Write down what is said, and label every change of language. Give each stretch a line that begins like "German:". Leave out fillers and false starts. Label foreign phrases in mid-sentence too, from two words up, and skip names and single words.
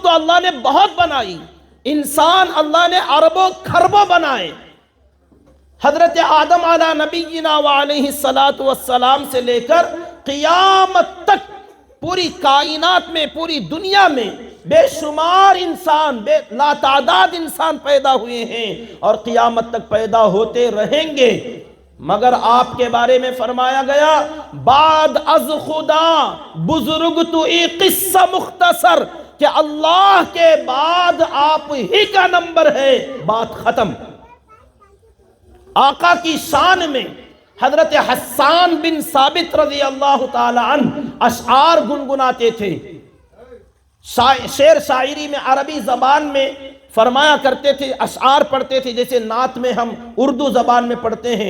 Urdu: تو اللہ نے بہت بنائی، انسان اللہ نے اربوں کھربوں بنائے، حضرت آدم
Arabic: علی نبینا وعلیہ الصلاۃ والسلام
Urdu: سے لے کر قیامت تک پوری کائنات میں، پوری دنیا میں بے شمار انسان، بے لا تعداد انسان پیدا ہوئے ہیں اور قیامت تک پیدا ہوتے رہیں گے، مگر آپ کے بارے میں فرمایا گیا
Persian: بعد از خدا بزرگ تو ای قصہ مختصر،
Urdu: کہ اللہ کے بعد آپ ہی کا نمبر ہے، بات ختم۔ آقا کی شان میں حضرت حسان بن ثابت
Arabic: رضی اللہ تعالی عنہ
Urdu: اشعار گنگناتے تھے، شعر شاعری میں عربی زبان میں فرمایا کرتے تھے، اشعار پڑھتے تھے جیسے نعت میں ہم اردو زبان میں پڑھتے ہیں۔